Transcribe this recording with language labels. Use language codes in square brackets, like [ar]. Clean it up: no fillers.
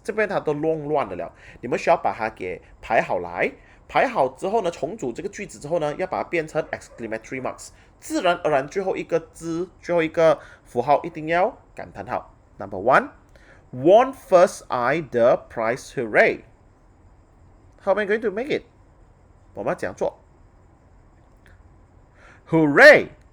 [zh] 这边它都乱的了，你们需要把它给排好来。排好之后呢，重组这个句子之后呢，要把它变成 exclamatory marks。自然而然，最后一个字，最后一个符号一定要感叹号。 [en] Number one, won first eye the prize, hooray! How am I going to make it? [zh] 我们要怎样做 ？ [en] Hooray!